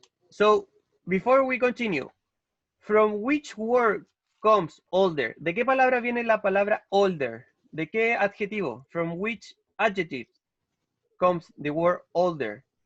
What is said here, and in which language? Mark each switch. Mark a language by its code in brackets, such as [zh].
[en] So, before we continue, from which word comes older? [es] ¿De qué palabra viene la palabra older? ¿De qué adjetivo? [en] From which adjective comes the word older?